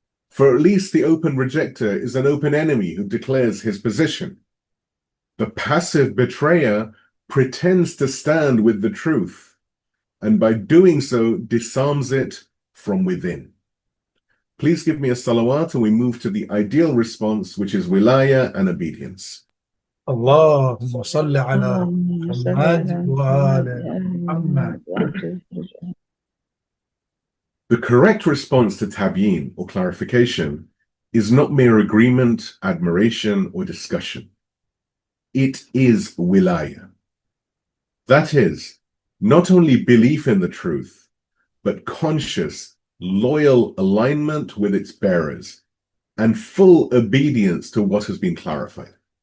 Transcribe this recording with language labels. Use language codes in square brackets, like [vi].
[en] For at least the open rejecter is an open enemy who declares his position. The passive betrayer pretends to stand with the truth, and by doing so disarms it from within. Please give me a salawat and we move to the ideal response, which is wilaya and obedience. [ar] اللهم صل على محمد وآل محمد. [en] The correct response to tabyeen, or clarification, is not mere agreement, admiration, or discussion. It is wilaya. That is, not only belief in the truth, but conscious, loyal alignment with its bearers, and full obedience to what has been clarified.